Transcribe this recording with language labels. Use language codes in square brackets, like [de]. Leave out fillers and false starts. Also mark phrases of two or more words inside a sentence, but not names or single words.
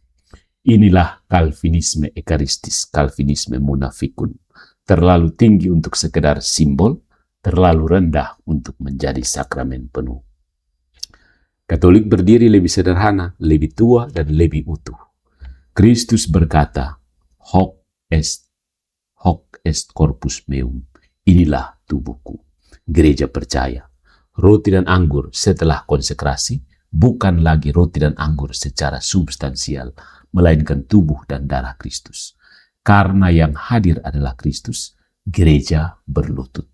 [id] Inilah Calvinisme ekaristis, Calvinisme munafikun. Terlalu tinggi untuk sekedar simbol, terlalu rendah untuk menjadi sakramen penuh. Katolik berdiri lebih sederhana, lebih tua, dan lebih utuh. Kristus berkata, [la] hoc est corpus meum. [id] Inilah tubuhku. Gereja percaya. Roti dan anggur setelah konsekrasi bukan lagi roti dan anggur secara substansial, melainkan tubuh dan darah Kristus. Karena yang hadir adalah Kristus, gereja berlutut.